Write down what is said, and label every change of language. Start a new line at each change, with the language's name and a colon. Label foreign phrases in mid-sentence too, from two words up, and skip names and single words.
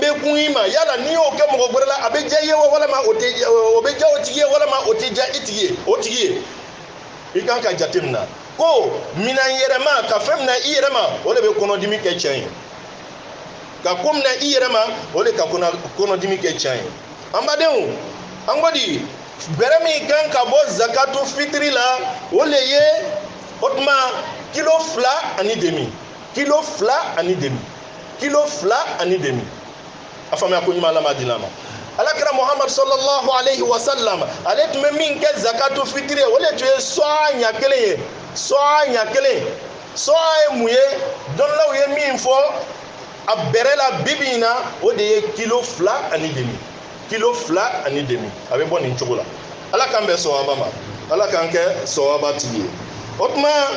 Bambara: bɛ kun i ma yala n'i y'o kɛ mɔgɔ wɛrɛ la a bɛ diya i ye walama o bɛ diya o tigi ye walama o tɛ diya i tigi ye o tigi ye i kan ka jate minɛ ko minɛn yɛrɛma ka fɛn minɛ i yɛrɛ ma o de bɛ kɔnɔdimi kɛ tiɲɛ ye ka ko minɛ i yɛrɛ ma o de ka kɔnɔdimi kɛ tiɲɛ ye an badenw an ko di bɛrɛ min kan ka bɔ zakatu fitiri la o de ye o tuma kilo 2,5 kilo 2,5 a faamuya ko ɲuman lama dila ma alakira muhammad
Arabic: صلى الله عليه وسلم
Bambara: ale tun bɛ min kɛ zakatu fitiri ye o de tun ye sɔɔ ɲɛ kelen ye sɔɔ ye mun ye dɔnnilaw ye min fɔ a bɛrɛ la bibi in na o de ye kilo 2,5 a bɛ bɔ nin cogo la ala k'an bɛn sawaba ma ala k'an kɛ sawaba tigi ye o tuma